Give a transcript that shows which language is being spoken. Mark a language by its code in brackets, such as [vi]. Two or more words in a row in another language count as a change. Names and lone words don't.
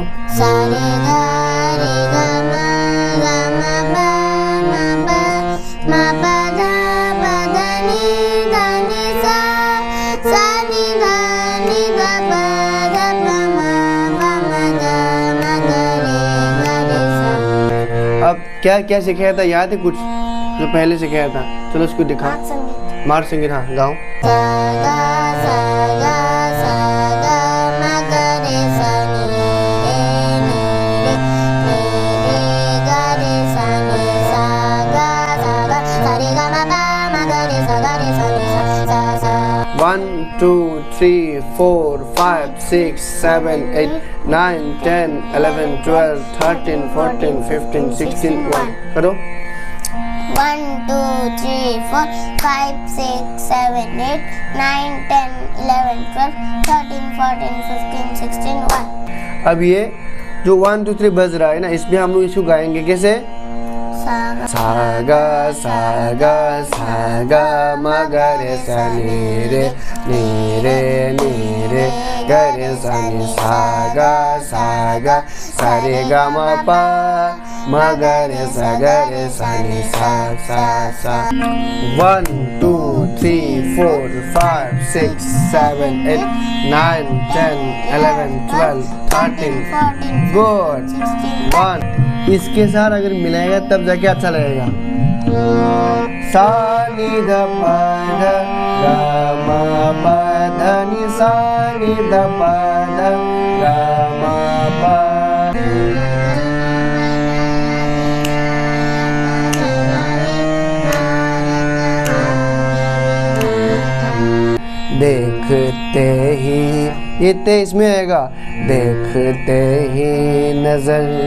[hi] सा रे गा मा पा मा पा धा नी सा, सा नी धा पा धा पा मा गा रे सा। अब क्या क्या सिखाया था याद है कुछ जो पहले सिखाया था? चलो उसको दिखा। मार संगीत। हाँ गाओ। सा गा मा गा रे सा नी रे गा रे सा नी सा गा सा रे गा मा पा मा गा रे सा नी सा सा। 1 2 3 4 5 6 7 8 9 10 11 12 13 14 15 16 1 करो। 1 2 3 4 5 6 7 8 9 10 11 12 13 14 15 16 1। अब ये जो 1 2 3 बज रहा है ना, इसमें हम लोग इसको गाएंगे कैसे? सा गा मा गा रे सा नी रे गा रे सा नी सा गा सा रे गा मा पा मा गा रे सा नी सा सा। 1 2 3 4 5 6 7 8 9 10 11 12 13 गुड। 1 इसके साथ अगर मिलाएगा तब जाके अच्छा लगेगा। सा नी धा पा धा गा मा पा धा नी सा नी धा पा धा गा मा पा। देखते ही ये ते इसमें आएगा, देखते ही नजर।